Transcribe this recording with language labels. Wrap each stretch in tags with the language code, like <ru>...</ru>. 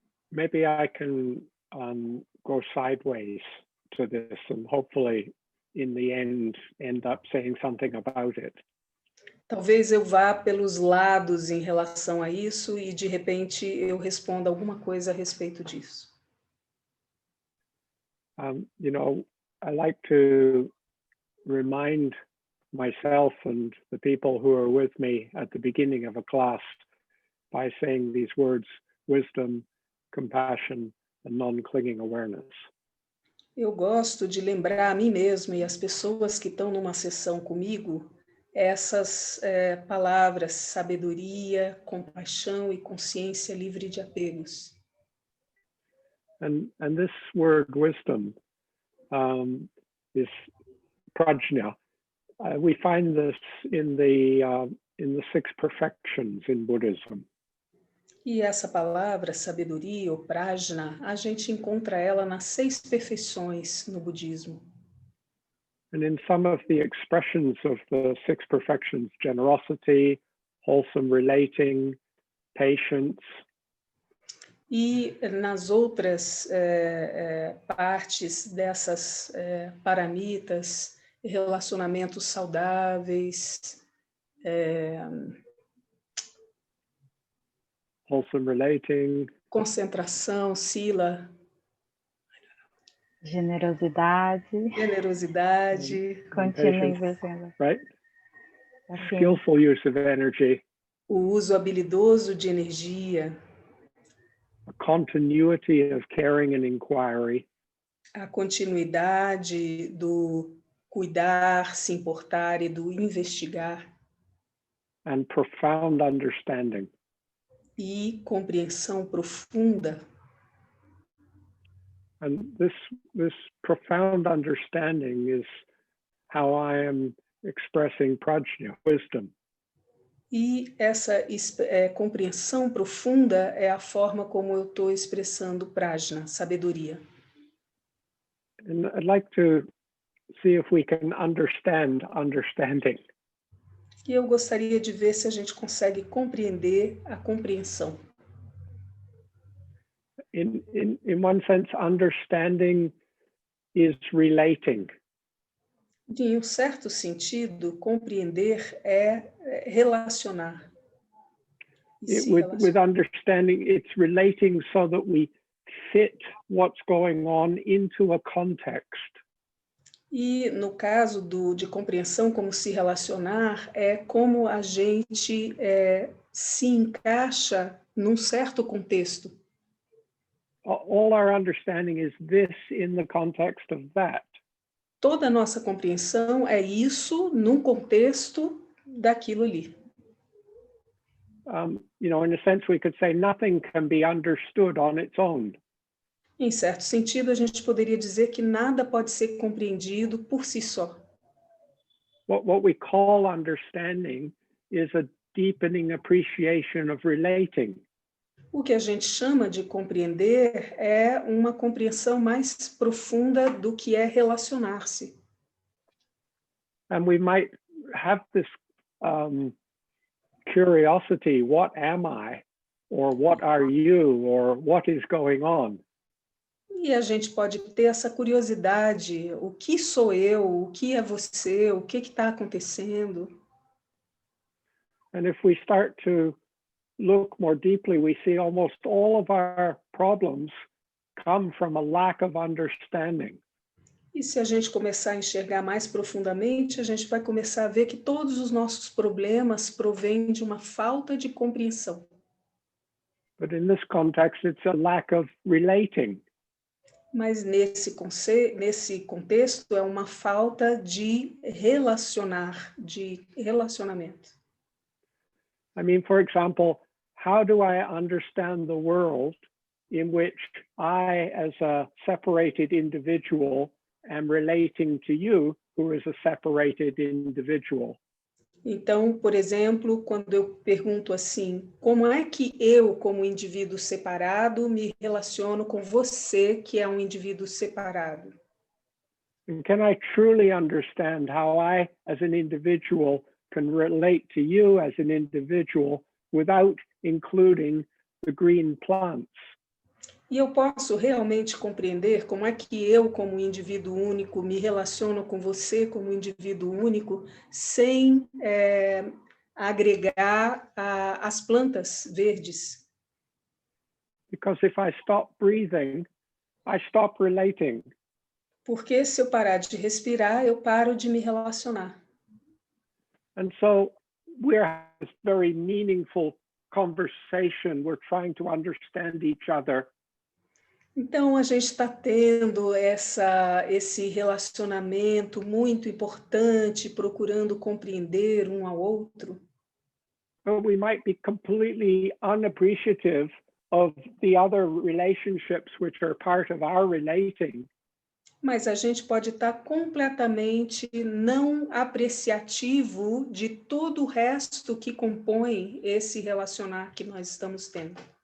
<en>Maybe I can go sideways to this and hopefully in the end up saying something about it.</en> <pt>Talvez eu vá pelos lados em relação a isso e de repente eu responda alguma coisa a respeito disso.</pt> <en>You know, I like to remind myself and the people who are with me at the beginning of a class by saying these words: wisdom, compassion, and non-clinging awareness.</en> <pt>Eu gosto de lembrar a mim mesmo e as pessoas que estão numa sessão comigo essas palavras: sabedoria, compaixão e consciência livre de apegos.</pt> <en>And this word wisdom is prajna. We find this in the 6 perfections in Buddhism.</en> <pt>E essa palavra, sabedoria ou prajna, a gente encontra ela nas 6 perfeições no budismo.</pt> <en>And in some of the expressions of the 6 perfections, generosity, wholesome relating, patience.</en> <pt>E nas outras partes dessas paramitas, relacionamentos saudáveis,</pt> <en>Wholesome relating,</en> <pt>concentração, sila, Generosidade, generosidade, contínua</pt> <en>patience,</en> <pt>investindo.</pt> <en>right?</en> <pt>Assim,</pt> <en>Skillful use of energy,</en> <pt>o uso habilidoso de energia,</pt> <en>a continuity of caring and inquiry,</en> <pt>a continuidade do cuidar, se importar e do investigar,</pt> <en>and profound understanding.</en> <pt>e compreensão profunda.</pt> <en>And this profound understanding is how I am expressing prajna, wisdom.</en> <pt>E essa compreensão profunda é a forma como eu estou expressando prajna, sabedoria.</pt> <en>And I'd like to see if we can understand understanding.</en> <pt>E eu gostaria de ver se a gente consegue compreender a compreensão.</pt> <en>In one sense, understanding is relating.</en> <pt>Em um certo sentido, compreender é relacionar.</pt> <en>With understanding, it's relating so that we fit what's going on into a context.</en> <pt>E no caso de compreensão, como se relacionar, é como a gente se encaixa num certo contexto.</pt> <en>All our understanding is this in the context of that.</en> <pt>Toda a nossa compreensão é isso num contexto daquilo ali.</pt> <en>You know, in a sense, we could say nothing can be understood on its own.</en> <pt>Em certo sentido, a gente poderia dizer que nada pode ser compreendido por si só.</pt> <en>What we call understanding is a deepening appreciation of relating.</en> <pt>O que a gente chama de compreender é uma compreensão mais profunda do que é relacionar-se.</pt> <en>And we might have this curiosity, what am I? Or what are you? Or what is going on?</en> <pt>E a gente pode ter essa curiosidade, o que sou eu, o que é você, o que está acontecendo?</pt> <en>And if we start to look more deeply, we see almost all of our problems come from a lack of understanding.</en> <pt>E se a gente começar a enxergar mais profundamente, a gente vai começar a ver que todos os nossos problemas provêm de uma falta de compreensão.</pt> <en>But in this context, it's a lack of relating.</en> <pt>Mas nesse contexto é uma falta de relacionamento.</pt> <en>I mean, for example, how do I understand the world in which I, as a separated individual, am relating to you, who is a separated individual?</en> <pt>Então, por exemplo, quando eu pergunto assim, como é que eu, como indivíduo separado, me relaciono com você, que é um indivíduo separado?</pt> <en>And can I truly understand how I, as an individual, can relate to you as an individual without including the green plants?</en> <pt>E eu posso realmente compreender como é que eu, como indivíduo único, me relaciono com você como indivíduo único, sem agregar as plantas verdes.</pt> <en>Because if I stop breathing, I stop relating.</en> <pt>Porque se eu parar de respirar, eu paro de me relacionar.</pt> <en>And so we're having this very meaningful conversation. We're trying to understand each other.</en> <pt>Então, a gente está tendo esse relacionamento muito importante, procurando compreender um ao outro.</pt> <en>But we might be completely unappreciative of the other relationships which are part of our relating.</en> <pt>Mas a gente pode estar completamente não apreciativo de todo o resto que compõe esse relacionar que nós estamos tendo.</pt>